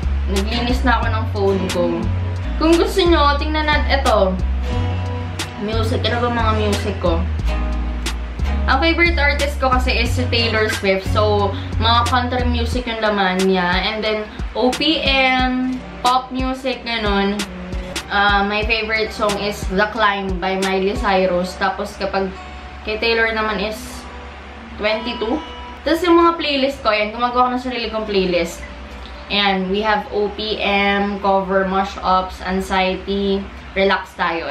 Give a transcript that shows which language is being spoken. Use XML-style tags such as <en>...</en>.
<tl>Naglinis na ako ng phone ko. Kung gusto nyo, tingnan natin ito. Music. Ano ba mga music ko? Ang favorite artist ko kasi is si Taylor Swift. So, mga country music yung laman niya.</tl> <en>And then, OPM, pop music, ganun. My favorite song is The Climb by Miley Cyrus.</en> <tl>Tapos, kapag kay Taylor naman is 22. Tapos, yung mga playlist ko, yan, gumagawa ko ng sarili kong playlist.</tl> <en>And we have OPM, cover, mash-ups, anxiety, relax tayo.</en>